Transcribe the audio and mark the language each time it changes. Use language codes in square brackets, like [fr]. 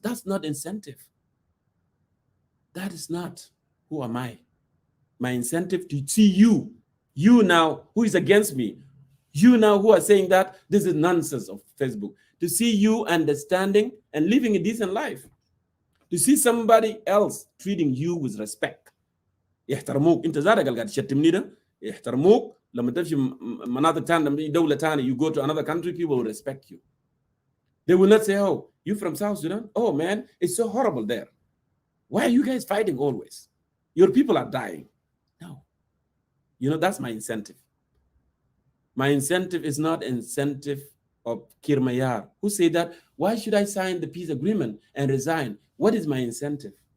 [en] That's not incentive. That is not. Who am I? My incentive to see you now who is against me, you now who are saying that this is nonsense of Facebook, to see you understanding and living a decent life, to see somebody else treating you with respect. [ar] يحترموك انت ذاتك اللي قاعد تشتمني ده يحترموك لما تمشي مناطق ثانيه دوله ثانيه, [en] you go to another country, people will respect you. They will not say, oh, you from South Sudan? Oh man, it's so horrible there. Why are you guys fighting always? Your people are dying. No. That's my incentive. My incentive is not incentive of Kiir Mayar, who say that, why should I sign the peace agreement and resign? What is my incentive?